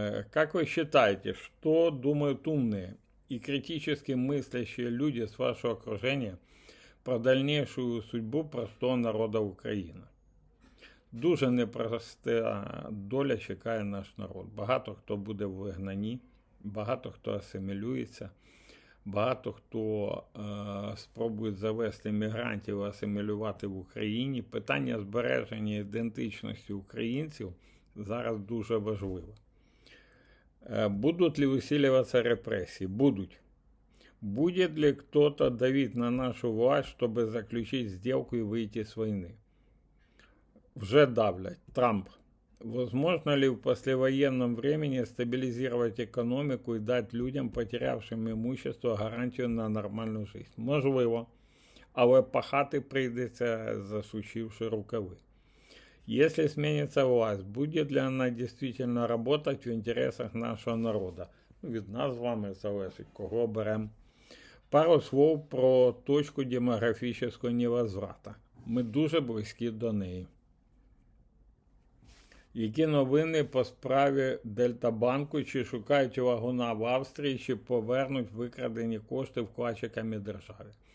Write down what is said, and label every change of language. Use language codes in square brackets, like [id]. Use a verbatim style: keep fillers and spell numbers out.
[ru] Как вы считаете, что думают умные и критически мыслящие люди с вашего окружения про дальнейшую судьбу простого народа України? [uk] Дуже непроста доля чекає наш народ. Багато хто буде в вигнанні, багато хто асимілюється, багато хто е, спробує завести мігрантів, асимілювати в Україні. Питання збереження ідентичності українців зараз дуже важливо. [ru] Будут ли усиливаться репрессии? Будут. Будет ли кто-то давить на нашу власть, чтобы заключить сделку и выйти с войны? Уже давлять. Трамп. Возможно ли в послевоенном времени стабилизировать экономику и дать людям, потерявшим имущество, гарантию на нормальную жизнь? [uk] Можливо. Але пахати прийдеться, засучивши рукави. [ru] Если сменится власть, будет ли она действительно работать в интересах нашего народа? [uk] Ну, від нас з вами залежить, кого беремо. [ru] Пару слов [uk] про точку демографічного невозврата. Ми дуже близькі до неї. Які новини по справі Дельтабанку? Чи шукають вагона в Австрії, чи повернуть викрадені кошти вкладчиками держави?